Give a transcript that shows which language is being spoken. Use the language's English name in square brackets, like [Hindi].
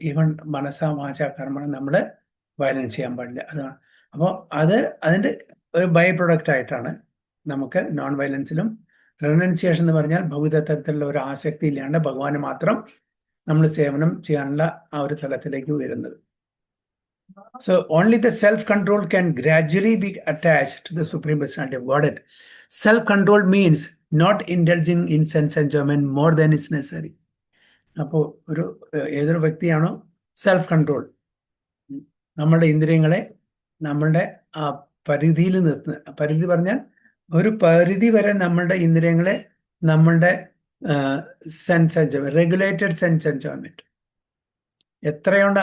[Malayalam] Even മനസ്സ വാച കർമ്മണം നമ്മൾ വയലൻസ് ചെയ്യാൻ പാടില്ല. അതാണ്. അപ്പോൾ അതിൻ്റെ ഒരു ബൈ പ്രൊഡക്റ്റ് ആയിട്ടാണ് നമുക്ക് നോൺ വയലൻസിലും റിനൗൺസിയേഷൻ എന്ന് പറഞ്ഞാൽ ഭൗതിക തരത്തിലുള്ള ഒരു ആസക്തി ഇല്ലാണ്ട് ഭഗവാന് മാത്രം നമ്മൾ സേവനം ചെയ്യാനുള്ള ആ ഒരു തലത്തിലേക്ക് വരുന്നത്. [English] So only the self-control can gradually be attached to the Supreme Personality of Godhead. Self-control means not indulging in sense enjoyment more than is necessary. [Malayalam] അപ്പോൾ ഏതൊരു വ്യക്തിയാണോ സെൽഫ് കൺട്രോൾ, നമ്മളുടെ ഇന്ദ്രിയങ്ങളെ നമ്മളുടെ ആ പരിധിയിൽ നിർത്തുന്ന, പരിധി പറഞ്ഞാൽ ഒരു പരിധി വരെ നമ്മളുടെ ഇന്ദ്രിയങ്ങളെ നമ്മളുടെ sense enjoyment, [English] regulated sense enjoyment [Malayalam] എത്രയുണ്ട്.